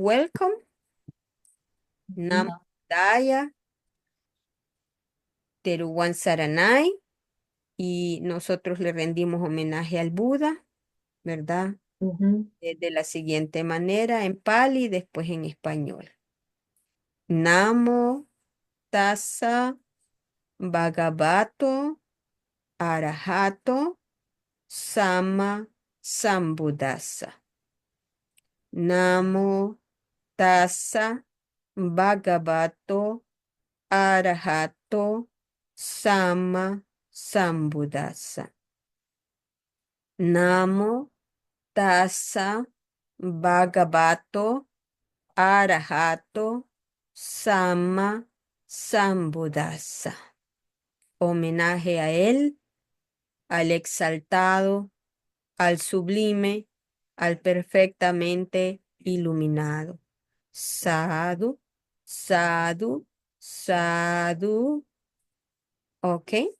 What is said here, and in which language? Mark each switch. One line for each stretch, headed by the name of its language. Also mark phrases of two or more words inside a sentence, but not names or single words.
English: Welcome.
Pali: Namo
Spanish: No.
Sinhala: Buddhaya, Teruwan Saranay,
Spanish: y nosotros le rendimos homenaje al Buda, ¿verdad? Ujú, De la siguiente manera, en Pali y después en español.
Pali: Namo Tassa Bhagavato Arahato Sama Sambuddhasa. Namo Tassa Bhagavato Arahato Sama Sambuddhasa. Namo Tassa Bhagavato Arahato Sama Sambuddhasa.
Spanish: Homenaje a él, al exaltado, al sublime, al perfectamente iluminado.
Pali: Sadhu, sadhu, sadhu.
Spanish: ¿Ok?